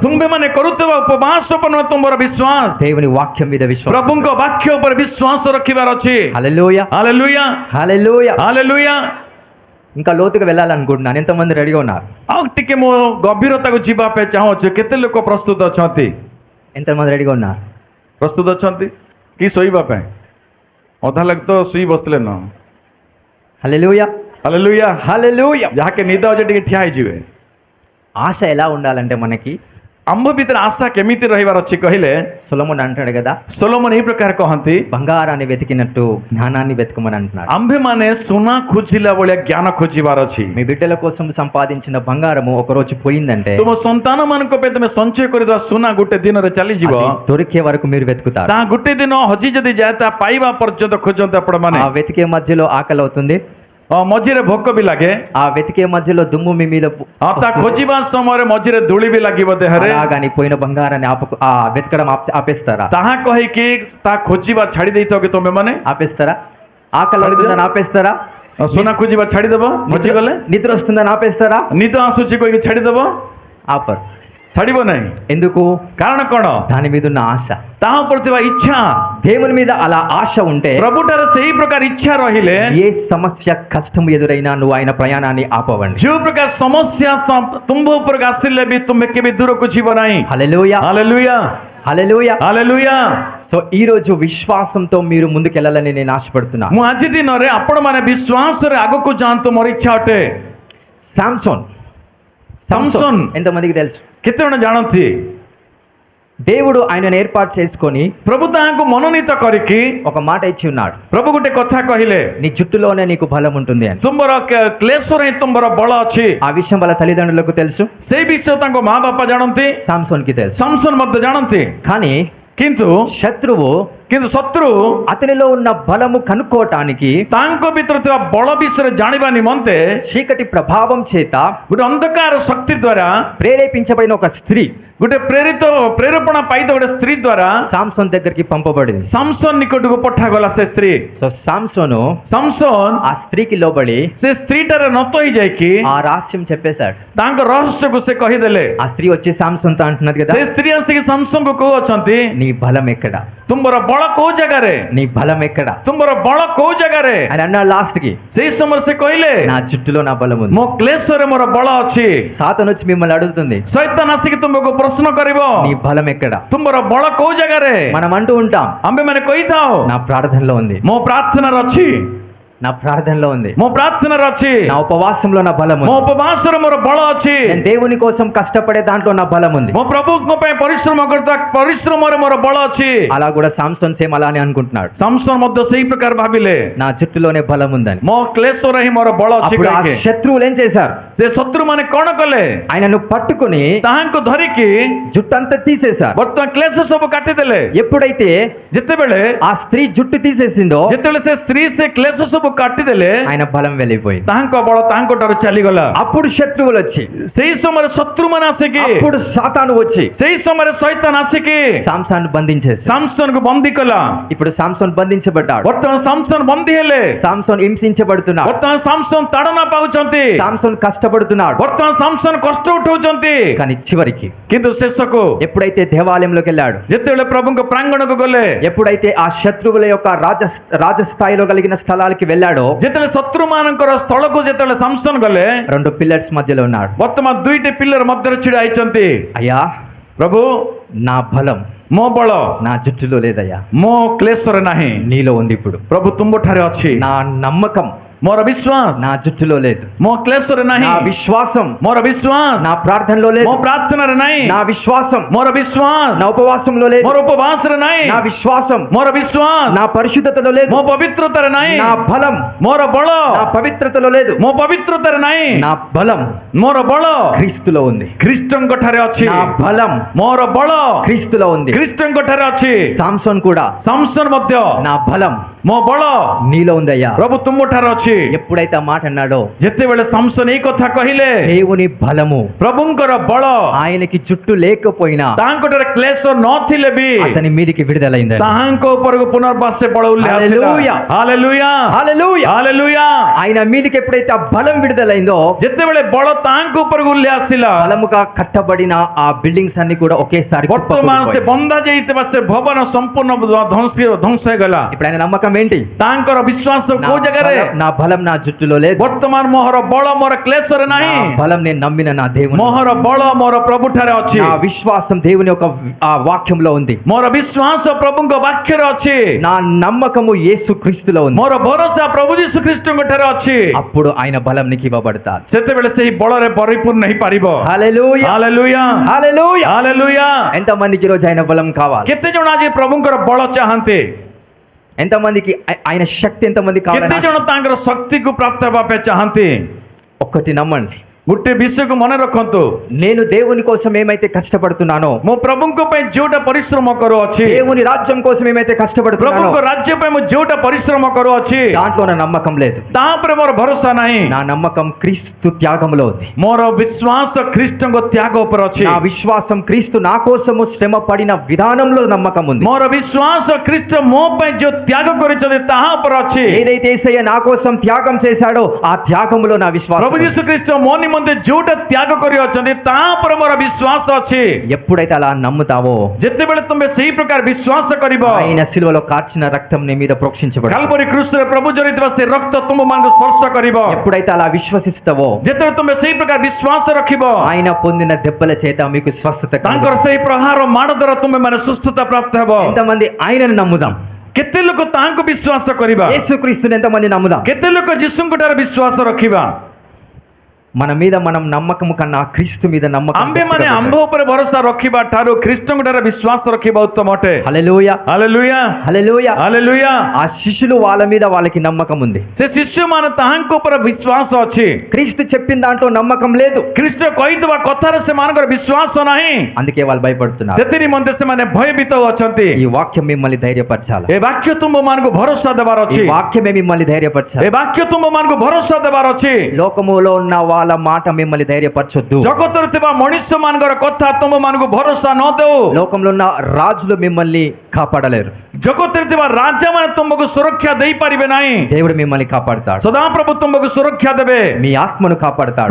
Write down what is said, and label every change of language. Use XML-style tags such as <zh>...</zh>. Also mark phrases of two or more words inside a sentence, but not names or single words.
<or>ତୁମ୍ଭେମାନେ କରୁଥିବା ଉପବାସ ଉପରେ ନୁହେଁ ତୁମର ବିଶ୍ୱାସ,</or> <te>దేవుని వాక్యం మీద విశ్వాసం.</te> <or>ପ୍ରଭୁଙ୍କ ବାକ୍ୟ ଉପରେ ବିଶ୍ୱାସ ରଖିବାର ଅଛି।</or> <te>హల్లెలూయా,</te> <or>ହାଲେଲୁୟା</or> <te>హల్లెలూయా.</te> <or>ହାଲେଲୁୟା।</or> <te>ఇంకా లోతుగా వెళ్ళాలనుకుంటున్నాను. ఎంతమంది రెడీగా ఉన్నారు?</te> <or>ଆଉ ଟିକେ ମୁଁ ଗଭୀରତାକୁ ଯିବା ପାଇଁ ଚାହୁଁଛି। କେତେ ଲୋକ ପ୍ରସ୍ତୁତ ଅଛନ୍ତି?</or> <te>ఎంతమంది రెడీగా ఉన్నారు?</te> <or>ପ୍ରସ୍ତୁତ ଅଛନ୍ତି କି ଶୋଇବା ପାଇଁ? ଅଧା ଲୋକ ତ ଶୋଇ ବସିଲେ ନ।</or> <te>హల్లెలూయా,</te> <or>ହାଲେଲୁୟା।</or> <te>హల్లెలూయా.</te> <or>ଯାହାକେ ନିଦ ଅଛି ଟିକେ ଠିଆ ହେଇଯିବେ।</or> <te>ఆశ ఎలా ఉండాలంటే మనకి,</te> <or>ଆମ୍ଭ ଭିତରେ ଆଶା କେମିତି ରହିବାର ଅଛି କହିଲେ,</or> <te>సొలొమోన్ అంటాడు కదా,</te> <or>ସୋଲୋମନ ଏହି ପ୍ରକାର କହନ୍ତି,</or> <te>బంగారాన్ని వెతికినట్టు జ్ఞానాన్ని వెతకమని అంటున్నాడు.</te> <or>ଆମ୍ଭେମାନେ ସୁନା ଖୋଜିଲା ଭଳିଆ ଜ୍ଞାନ ଖୋଜିବାର ଅଛି।</or> <te>మీ బిడ్డల కోసం సంపాదించిన బంగారము ఒక రోజు పోయిందంటే</te> <or>ତୁମ ସନ୍ତାନ ମାନଙ୍କ ପାଇଁ ତମେ ସଞ୍ଚୟ କରିଥିବା ସୁନା ଗୋଟେ ଦିନରେ ଚାଲିଯିବ।</or> <te>అది దొరికే వరకు మీరు వెతుకుతారు.</te> <or>ତାହା ଗୋଟେ ଦିନ ହଜି ଯଦି ଯାଏ, ତା ପାଇବା ପର୍ଯ୍ୟନ୍ତ ଖୋଜନ୍ତି ଆପଣମାନେ।</or> <te>ఆ వెతికే మధ్యలో ఆకలి అవుతుంది,</te> <or>ମଝିରେ ଭୋକ ବି ଲାଗେ।</or> <te>ఆ వెతికే మధ్యలో దుమ్ము మీ మీద</te> <or>ତା ଖୋଜିବା ସମୟରେ ମଝିରେ ଧୂଳି ବି ଲାଗିବ ଦେହରେ।</or> <te>అలాగని పోయిన బంగారాన్ని ఆ వెతకడం ఆపేస్తారా?</te> <or>ତାହା କହିକି ତା ଖୋଜିବା ଛାଡ଼ି ଦେଇଥାଉ କି ତମେ ମାନେ?</or> <te>ఆపేస్తారా? ఆకలి అవుతుందని ఆపేస్తారా?</te> <or>ସୁନା ଖୋଜିବା ଛାଡ଼ିଦେବ ହଜିଗଲେ?</or> <te>నిద్ర వస్తుందని ఆపేస్తారా?</te> <or>ନିଦ ଆସୁଛି କହିକି ଛାଡ଼ିଦେବ?</or> <te>ఆపరు.</te> <or>ଛାଡ଼ିବ ନାହିଁ।</or> <te>ఎందుకు?</te> <or>କାରଣ କ'ଣ?</or> <te>దాని మీద ఉన్న ఆశ,</te> <or>ତାହା ଉପରେ ଥିବା ଇଚ୍ଛା।</or> <te>దేవుని మీద అలా ఆశ ఉంటే</te> <or>ప్రభుଠାରେ ସେହି ପ୍ରକାର ଇଚ୍ଛା ରହିଲେ,</or> <te>ఏ సమస్య కష్టం ఎదురైనా నువ్వు ఆయన ప్రయాణాన్ని ఆపవండి.</te> <or>ଯେଉଁ ପ୍ରକାର ସମସ୍ୟା ତୁମ୍ଭ ଉପରକୁ ଆସିଲେ ବି ତୁମେ କେବେ ଦୂରକୁ ଯିବ ନାହିଁ।</or> <te>హల్లెలూయా,</te> <or>ହାଲେଲୁୟା</or> <te>హల్లెలూయా.</te> <or>ହାଲେଲୁୟା।</or> <te>సో ఈ రోజు విశ్వాసంతో మీరు ముందుకెళ్ళాలని నేను ఆశపడుతున్నా.</te> <or>ମୁଁ ଆଜି ଦିନରେ ଆପଣମାନେ ବିଶ୍ୱାସରେ ଆଗକୁ ଯାଆନ୍ତୁ, ମୋର ଇଚ୍ଛା ଅଟେ।</or> <te>సామ్సోన్ ఎంతమందికి తెలుసు?</te> <or>କେତେ ଜଣ ଜାଣନ୍ତି?</or> <te>దేవుడు ఆయనను ఏర్పాటు చేసుకొని</te> <or>ପ୍ରଭୁ ତାହାଙ୍କୁ ମନୋନୀତ କରିକି</or> <te>ఒక మాట ఇచ్చి ఉన్నాడు.</te> <or>ପ୍ରଭୁ ଗୋଟେ କଥା କହିଲେ,</or> <te>నీ జుట్టులోనే నీకు బలం ఉంటుంది అని.</te> <or>ତୁମର କ୍ଲେଶରେ ହିଁ ତୁମର ବଳ ଅଛି।</or> <te>ఆ విషయం వాళ్ళ తల్లిదండ్రులకు తెలుసు,</te> <or>ସେଇ ବିଷୟ ତାଙ୍କ ମା ବାପା ଜାଣନ୍ତି,</or> <te>సామ్సోన్ కి తెలుసు.</te> <or>ସାମସନ ମଧ୍ୟ ଜାଣନ୍ତି।</or> <te>కానీ</te> <or>କିନ୍ତୁ</or> <te>శత్రువు</te> <or>ଶତ୍ରୁ</or> <te>అతనిలో ఉన్న బలము కనుక్కోవటానికి</te> <or>ତାଙ୍କ ଭିତରେ ଥିବା ବଳ ବିଷୟରେ ଜାଣିବା ନିମନ୍ତେ</or> <te>చీకటి ప్రభావం చేత</te> <or>ଗୋଟେ ଅନ୍ଧକାର ଶକ୍ତି ଦ୍ୱାରା</or> <te>ప్రేరేపించబడిన ఒక స్త్రీ</te> <or>ଗୋଟେ ପ୍ରେରେପଣା ପାଇତ ଗୋଟେ ସ୍ତ୍ରୀ ଦ୍ୱାରା</or> <te>సామ్సోన్ దగ్గరికి పంపబడింది.</te> <or>ସାମସନ୍ ନିକଟକୁ ପଠାଗଲା ସେ ସ୍ତ୍ରୀ.</or> <te>సో సామ్సోను</te> <or>ସାମସନ୍</or> <te>ఆ స్త్రీకి లోబడి</te> <or>ସେ ସ୍ତ୍ରୀଟାରେ ନତ ହେଇଯାଇକି</or> <te>ఆ రహస్యం చెప్పేశాడు.</te> <or>ତାଙ୍କ ରହସ୍ୟକୁ ସେ କହିଦେଲେ.</or> <te>ఆ స్త్రీ వచ్చి సామ్సోన్తో అంటున్నది కదా,</te> <or>ସେ ସ୍ତ୍ରୀ ଆସିକି ସାମସନ୍କୁ କହୁଅଛନ୍ତି,</or> <te>నీ బలం ఎక్కడ,</te> <or>ତୁମର ବଳ କୋଉ ଜାଗାରେ,</or> <te>నీ బలం ఎక్కడ</te> <or>ତୁମର ବଳ କୋଉ ଜାଗାରେ?</or> <te>అని అన్నాడు లాస్ట్ కి.</te> <or>ସେଇ ସମୟରେ ସେ କହିଲେ,</or> <te>నా జుట్టులో నా బలం ఉంది.</te> <or>ମୋ କ୍ଲେଶରେ ମୋର ବଳ ଅଛି.</or> <te>సాతాను వచ్చి మిమ్మల్ని అడుగుతుంది,</te> <or>ଶୈତାନ ଆସିକି ତୁମକୁ ପ୍ରଶ୍ନ କରିବ,</or> <te>నీ బలం ఎక్కడ?</te> <or>ତୁମର ବଳ କୋଉ ଜାଗାରେ?</or> <te>మనం అంటూ ఉంటాం,</te> <or>ଆମ୍ଭେମାନେ କହିଥାଉ,</or> <te>నా ప్రార్థనలో ఉంది,</te> <or>ମୋ ପ୍ରାର୍ଥନାରେ ଅଛି,</or> <te>నా ప్రార్థనలో ఉంది,</te> <or>ମୋ ପ୍ରାର୍ଥନାରେ ଅଛି,</or> <te>నా ఉపవాసంలో నా బలం</te> <or>ମୋ</or> <te>ఉంది,</te> <or>ଉପବାସରେ ମୋର ବଳ ଅଛି,</or> <te>నేను దేవుని కోసం కష్టపడే దాంట్లో నా బలం ఉంది.</te> <or>ମୋ ପ୍ରଭୁଙ୍କ ପାଇଁ ପରିଶ୍ରମ କରୁଥିବା ପରିଶ୍ରମରେ ମୋର ବଳ ଅଛି.</or> <te>అలా కూడా సామ్సోన్ సేమ్ అలానే అనుకుంటున్నాడు,</te> <or>ସାମସନ୍ ମଧ୍ୟ ସେଇ ପ୍ରକାର ଭାବିଲେ,</or> <te>నా జుట్టులోనే బలం ఉందని.</te> <or>ମୋ କ୍ଲେଶରେ ହିଁ ମୋର ବଳ ଅଛି.</or> <te>అప్పుడు ఆ</te> <or>କହିକି</or> <te>శత్రువులు ఏం చేశారు,</te> <or>ସେ ଶତ୍ରୁମାନେ କଣ କଲେ?</or> <te>ఆయనను పట్టుకుని</te> <or>ତାହାଙ୍କୁ ଧରିକି</or> <te>జుట్టంతా తీసేశారు.</te> <or>ବର୍ତ୍ତମାନ କ୍ଲେଶ ସବୁ କାଟିଦେଲେ.</or> <te>ఎప్పుడైతే</te> <or>ଯେତେବେଳେ</or> <te>ఆ స్త్రీ జుట్టు తీసేసిందో</te> <or>ଯେତେବେଳେ ସେ ସ୍ତ୍ରୀ ସେ କ୍ଲେଶ ସବୁ କାଟିଦେଲେ,</or> <te>ఆయన బలం వెళ్ళిపోయింది.</te> <or>ତାଙ୍କ ବଳ ତାଙ୍କ ଠାରୁ ଚାଲିଗଲା.</or> <te>అప్పుడు శత్రువులు వచ్చి,</te> <or>ସେଇ ସମୟରେ ଶତ୍ରୁମାନେ ଆସିକି,</or> <te>అప్పుడు సాతాను వచ్చి</te> <or>ସେଇ ସମୟରେ ଶୈତାନ ଆସିକି</or> <te>సామ్సన్ బంధించేసి,</te> <or>ସାମସନ୍କୁ ବନ୍ଦୀ କଲା.</or> <te>ఇప్పుడు సామ్సన్ బంధించబడ్డాడు.</te> <or>ବର୍ତ୍ତମାନ ସାମସନ୍ ବନ୍ଦୀ ହେଲେ.</or> <te>సామ్సన్ హింసించబడుతున్నాడు.</te> <or>ବର୍ତ୍ତମାନ ସାମସନ୍ ତାଡ଼ନା ପାଉଛନ୍ତି.</or> <te>సామ్సన్ కష్టపడుతున్నాడు.</te> <or>ବର୍ତ୍ତମାନ ସାମସନ୍ କଷ୍ଟ ଉଠଉଛନ୍ତି.</or> <te>కానీ చివరికి</te> <or>କିନ୍ତୁ శେଷକୁ</or> <te>ఎప్పుడైతే దేవాలయంలోకి వెళ్ళాడు,</te> <or>ଯେତେବେଳେ ପ୍ରଭୁଙ୍କ ପ୍ରାଙ୍ଗଣକୁ ଗଲେ,</or> <te>ఎప్పుడైతే ఆ శత్రువుల యొక్క రాజస్థాయిలో కలిగిన స్థలాలకి వెళ్ళాడో,</te> <or>ଯେତେବେଳେ ଶତ୍ରୁମାନଙ୍କର ସ୍ଥଳକୁ ଯେତେବେଳେ ସାମସନ୍ ଗଲେ,</or> <te>రెండు పిల్లర్స్ మధ్యలో ఉన్నాడు.</te> <or>ବର୍ତ୍ତମାନ ଦୁଇଟି ପିଲର ମଧ୍ୟରେ ଛିଡ଼ା ହେଇଛନ୍ତି.</or> <te>అయ్యా,</te> <or>ପ୍ରଭୁ,</or> <te>నా బలం</te> <or>ମୋ ବଳ</or> <te>నా జుట్టులో లేదయ్యా,</te> <or>ମୋ କ୍ଲେଶରେ ନାହିଁ,</or> <te>నీలో ఉంది. ఇప్పుడు</te> <or>ପ୍ରଭୁ ତୁମ ଠାରେ ଅଛି.</or> <te>నా నమ్మకం</te> <or>ମୋର ବିଶ୍ୱାସ</or> <te>నా జుట్టులో లేదు,</te> <or>ମୋ କ୍ଲେଶରେ ନାହିଁ,</or> <te>నా విశ్వాసం</te> <or>ମୋର ବିଶ୍ୱାସ</or> <te>నా ప్రార్థనలో లేదు,</te> <or>ମୋ ପ୍ରାର୍ଥନାରେ ନାହିଁ,</or> <te>నా విశ్వాసం</te> <or>ମୋର ବିଶ୍ୱାସ</or> <te>నా ఉపవాసంలో లేదు,</te> <or>ମୋର ଉପବାସରେ ନାହିଁ,</or> <te>నా విశ్వాసం</te> <or>ମୋର ବିଶ୍ୱାସ</or> <te>నా పరిశుద్ధతలో లేదు,</te> <or>ମୋ ପବିତ୍ରତାରେ ନାହିଁ,</or> <te>నా బలం</te> <or>ମୋର ବଳ</or> <te>నా పవిత్రతలో లేదు,</te> <or>ମୋ ପବିତ୍ରତାରେ ନାହିଁ,</or> <te>నా బలం</te> <or>ମୋର ବଳ</or> <te>క్రీస్తులో ఉంది.</te> <or>ଖ୍ରୀଷ୍ଟଙ୍କ ଠାରେ ଅଛି.</or> <te>నా బలం</te> <or>ମୋର ବଳ</or> <te>క్రీస్తులో ఉంది.</te> <or>ଖ୍ରୀଷ୍ଟଙ୍କ ଠାରେ ଅଛି.</or> <te>సామ్సోన్ కూడా,</te> <or>ସାମସନ୍ ମଧ୍ୟ</or> <te>నా బలం</te> <or>ମୋ ବଳ</or> <te>నీలో ఉందయ్యా.</te> <or>ପ୍ରଭୁ ତୁମ ଠାରେ ଅଛି.</or> <te>ఎప్పుడైతే ఆ మాట అన్నాడో,</te> <or>ଯେତେବେଳେ ସାମସନ୍ ଏଇ କଥା କହିଲେ,</or> <te>దేవుని బలము</te> <or>ପ୍ରଭୁଙ୍କର ବଳ</or> <te>ఆయనకి జుట్టు లేకపోయినా</te> <or>ତାଙ୍କ ଠାରେ କ୍ଲେଶ ନଥିଲେ ବି</or> <te>అతని మీదికి విడుదలైంది.</te> <or>ତାହାଙ୍କ ଉପରକୁ ପୁନର୍ବାର ସେ ବଳ ଉଲ୍ଲେଖ</or> <te>హల్లెలూయా.</te> <or>ହାଲେଲୁୟା</or> <te>హల్లెలూయా.</te> <or>ହାଲେଲୁୟା.</or> <te>ఆయన మీదికి ఎప్పుడైతే ఆ బలం విడుదలైందో,</te> <or>ଯେତେବେଳେ ବଳ ତାଙ୍କ ଉପରକୁ ଉଲ୍ଲେଖ ଆସିଲା,</or> <te>బలముగా కట్టబడిన ఆ బిల్డింగ్స్ అన్ని కూడా ఒకేసారి</te> <or>ବର୍ତ୍ତମାନ ସେ</or> <te>కుప్పకూలిపోయాయి.</te> <or>ବନ୍ଧା ଯାଇଥିବା ସେ ଭବନ ସମ୍ପୂର୍ଣ୍ଣ ଧ୍ୱଂସ ହେଇଗଲା.</or> <te>ఇప్పుడు ఆయన నమ్మకం ఏంటి?</te> <or>ତାଙ୍କର ବିଶ୍ୱାସ</or> <te>నా</te> <or>କୋଉ ଜାଗାରେ?</or> <te>నా బలం నా జుట్టులో లేదు,</te> <or>ବର୍ତ୍ତମାନ ମୋର ବଳ ମୋର କ୍ଲେଶରେ</or> <te>నా</te> <or>ନାହିଁ,</or> <te>బలం నేను నమ్మిన నా దేవుని,</te> <or>ମୋର ବଳ ମୋର ପ୍ରଭୁ ଠାରେ ଅଛି,</or> <te>నా విశ్వాసం దేవుని యొక్క ఆ వాక్యంలో ఉంది,</te> <or>ମୋର ବିଶ୍ୱାସ ପ୍ରଭୁଙ୍କ ବାକ୍ୟରେ ଅଛି,</or> <te>నా నమ్మకము యేసు క్రీస్తులో ఉంది.</te> <or>ମୋର ଭରସା ପ୍ରଭୁ ଯୀଶୁ ଖ୍ରୀଷ୍ଟଙ୍କ ଠାରେ ଅଛି.</or> <te>అప్పుడు ఆయన బలం నీకు ఇవ్వబడతాది.</te> <or>ସେତେବେଳେ ସେହି ବଳରେ ପରିପୂର୍ଣ୍ଣ ହେଇପାରିବ.</or> <te>హల్లెలూయా.</te> <or>ହାଲେଲୁୟା</or> <te>హల్లెలూయా.</te> <or>ହାଲେଲୁୟା.</or> <te>ఎంతమందికి ఈరోజు ఆయన బలం కావాలి?</te> <or>କେତେ ଜଣ ଆଜି ପ୍ରଭୁଙ୍କର ବଳ ଚାହାନ୍ତି?</or> <te>ఎంతమందికి ఆయన శక్తి ఎంతమంది</te> <or>କେତେ</or> <te>కావాలి?</te> <or>ଜଣ ତାଙ୍କର ଶକ୍ତିକୁ ପ୍ରାପ୍ତ ହେବା ପାଇଁ ଚାହାନ୍ତି?</or> <te>ఒక్కటి నమ్మండి,</te> <or>ଗୋଟେ ବିଷୟକୁ ମନେ ରଖନ୍ତୁ,</or> <te>నేను దేవుని కోసం ఏమైతే కష్టపడుతున్నానో,</te> <or>ମୁଁ ପ୍ରଭୁଙ୍କ ପାଇଁ ଯୋଉଟା ପରିଶ୍ରମ କରୁଅଛି,</or> <te>దేవుని రాజ్యం కోసం ఏమైతే కష్టపడుతున్నానో,</te> <or>ପ୍ରଭୁଙ୍କ ରାଜ୍ୟ ପାଇଁ ମୁଁ ଯୋଉଟା ପରିଶ୍ରମ କରୁଅଛି,</or> <te>దాంట్లో నా నమ్మకం లేదు.</te> <or>ତା ଉପରେ ମୋର ଭରସା ନାହିଁ.</or> <te>నా నమ్మకం క్రీస్తు త్యాగంలో ఉంది.</te> <or>ମୋର ବିଶ୍ୱାସ ଖ୍ରୀଷ୍ଟଙ୍କ ତ୍ୟାଗ ଉପରେ ଅଛି.</or> <te>నా విశ్వాసం క్రీస్తు నా కోసము శ్రమ పడిన విధానంలో నమ్మకం ఉంది.</te> <or>ମୋର ବିଶ୍ୱାସ ଖ୍ରୀଷ୍ଟ ମୋ ପାଇଁ ଯୋଉ ତ୍ୟାଗ କରିଛନ୍ତି ତାହା ଉପରେ ଅଛି.</or> <te>ఏదైతే యేసయ్య నా కోసం త్యాగం చేశాడో ఆ త్యాగంలో నా విశ్వాసం</te> <or>ପ୍ରଭୁ</or> <te>ఉంది.</te> <or>ଯୀଶୁ ଖ୍ରୀଷ୍ଟ ମୋ ନିମନ୍ତେ ଯୋଉଟା ତ୍ୟାଗ କରିଅଛନ୍ତି ତା ଉପରେ ମୋର ବିଶ୍ୱାସ ଅଛି.</or> <te>ఎప్పుడైతే అలా నమ్ముతావో,</te> <or>ଯେତେବେଳେ ତୁମେ ସେଇ ପ୍ରକାର ବିଶ୍ୱାସ କରିବ,</or> <te>ఆయన శిలువలో కార్చిన రక్తం నీ మీద ప్రోక్షించబడింది.</te> <or>କାଲବରୀ କ୍ରୁଶରେ ପ୍ରଭୁ ଜରିଥିବା ସେ ରକ୍ତ ତୁମମାନଙ୍କୁ ସ୍ପର୍ଶ କରିବ.</or> <te>ఎప్పుడైతే అలా విశ్వసిస్తావో,</te> <or>ଯେତେବେଳେ ତୁମେ ସେଇ ପ୍ରକାର ବିଶ୍ୱାସ ରଖିବ,</or> <te>ఆయన పొందిన దెబ్బల చేత మీకు స్వస్థత</te> <or>ତାଙ୍କର</or> <te>కలుగుతుంది.</te> <or>ସେଇ ପ୍ରହାର ମାଡ଼ ଦ୍ୱାରା ତୁମେ ମାନେ ସୁସ୍ଥତା ପ୍ରାପ୍ତ ହେବ.</or> <te>ఎంతమంది ఆయనను నమ్ముదాం?</te> <or>କେତେ ଲୋକ ତାହାଙ୍କୁ ବିଶ୍ୱାସ କରିବା?</or> <te>యేసుక్రీస్తుని ఎంతమంది నమ్ముదాం?</te> <or>କେତେ ଲୋକ ଯୀଶୁଙ୍କ ଠାରେ ବିଶ୍ୱାସ ରଖିବା?</or> <te>మన మీద మనం నమ్మకం కన్నా క్రీస్తు మీద నమ్మకం</te> <or>ଆମ୍ଭେମାନେ ଆମ୍ଭ ଉପରେ ଭରସା ରଖିବା ଠାରୁ ଖ୍ରୀଷ୍ଟଙ୍କ ଠାରେ ବିଶ୍ୱାସ ରଖିବା ଉତ୍ତମ ଅଟେ.</or> <te>హల్లెలూయా.</te> <or>ହାଲେଲୁୟା</or> <te>హల్లెలూయా.</te> <or>ହାଲେଲୁୟା.</or> <te>ఆ శిష్యులు వాళ్ళ మీద వాళ్ళకి నమ్మకం ఉంది.</te> <or>ସେ ଶିଷ୍ୟମାନେ ତାହାଙ୍କ ଉପରେ ବିଶ୍ୱାସ ଅଛି.</or> <te>క్రీస్తు చెప్పిన దాంట్లో నమ్మకం లేదు,</te> <or>ଖ୍ରୀଷ୍ଟ କହିଥିବା କଥାରେ ସେମାନଙ୍କର ବିଶ୍ୱାସ ନାହିଁ.</or> <te>అందుకే వాళ్ళు భయపడుతున్నారు.</te> <or>ସେଥି ନିମନ୍ତେ ସେମାନେ ଭୟଭୀତ ଅଛନ୍ତି.</or> <te>ఈ వాక్యం మిమ్మల్ని ధైర్యపరచాలి.</te> <or>ଏ ବାକ୍ୟ ତୁମମାନଙ୍କୁ ଭରସା ଦେବାର</or> <te>ఈ</te> <or>ଅଛି.</or> <te>వాక్యమే మిమ్మల్ని</te> <or>ଏ</or> <te>ధైర్యపరచాలి.</te> <or>ବାକ୍ୟ ତୁମମାନଙ୍କୁ ଭରସା ଦେବାର ଅଛି.</or> <te>లోకములో ఉన్న వాళ్ళ మాట మిమ్మల్ని ధైర్యపరచొద్దు.</te> <or>ଜଗତରେ ଥିବା ମଣିଷ ମାନଙ୍କର କଥା ତୁମ ମାନଙ୍କୁ ଭରସା ନ ଦେଉ.</or> <te>లోకంలో ఉన్న రాజులు మిమ్మల్ని కాపాడలేరు.</te> <or>ଜଗତରେ ଥିବା ରାଜା ମାନେ ତୁମକୁ ସୁରକ୍ଷା ଦେଇପାରିବେ ନାହିଁ.</or> <te>దేవుడు మిమ్మల్ని కాపాడుతాడు.</te> <or>ସଦାପ୍ରଭୁ ତୁମକୁ ସୁରକ୍ଷା ଦେବେ.</or> <te>మీ ఆత్మను కాపాడుతాడు.</te>